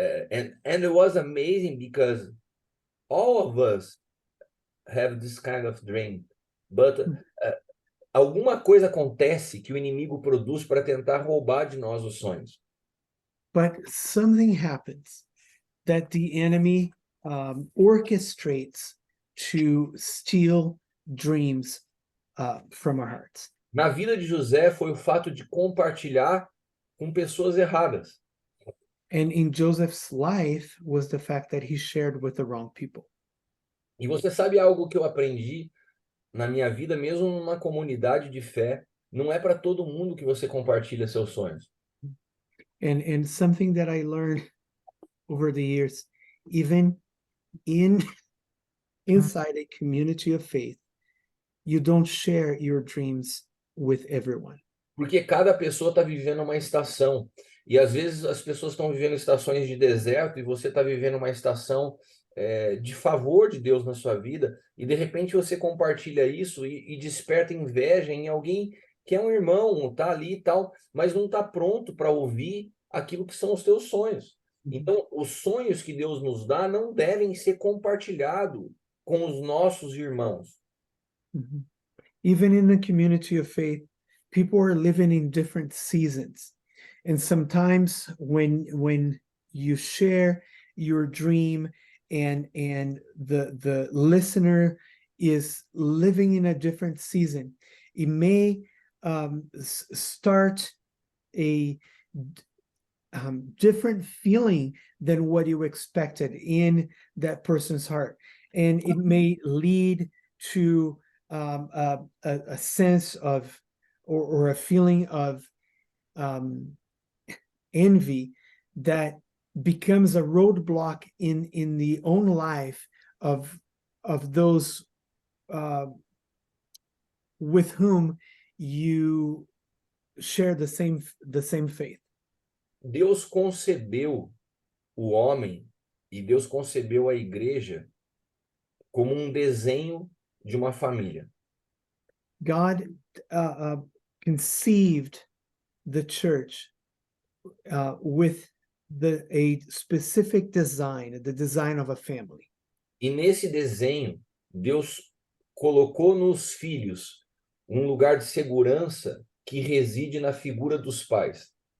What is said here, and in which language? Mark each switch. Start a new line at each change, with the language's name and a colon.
English: And it was amazing because all of us have this kind of dream,
Portuguese: but alguma coisa acontece que o inimigo produz para tentar roubar de nós os sonhos.
English: But something happens that the enemy orchestrates to steal dreams from our hearts.
Portuguese: Na vida de José foi o fato de compartilhar com pessoas erradas.
English: And in Joseph's life was the fact that he shared with the wrong people.
Portuguese: E você sabe algo que eu aprendi na minha vida, mesmo numa comunidade de fé, não é para todo mundo que você compartilha seus sonhos.
English: And something that I learned over the years, even inside a community of faith, you don't share your dreams with everyone.
Portuguese: Porque cada pessoa está vivendo uma estação. E às vezes as pessoas estão vivendo estações de deserto e você está vivendo uma estação de favor de Deus na sua vida. E de repente você compartilha isso e desperta inveja em alguém que é um irmão, está ali e tal, mas não está pronto para ouvir aquilo que são os teus sonhos. Então, os sonhos que Deus nos dá não devem ser compartilhados com os nossos irmãos. Mhm.
English: Even in the community of faith, people are living in different seasons. And sometimes when you share your dream and the listener is living in a different season, it may start a different feeling than what you expected in that person's heart. And it may lead to a sense of or a feeling of envy that becomes a roadblock in the own life of those with whom you share the same faith.
Portuguese: Deus concebeu o homem e Deus concebeu a igreja como um desenho de uma família.
English: God conceived the church with a specific design, the design of a family.
Portuguese: E nesse desenho, Deus colocou nos filhos um lugar de segurança que reside na figura dos pais.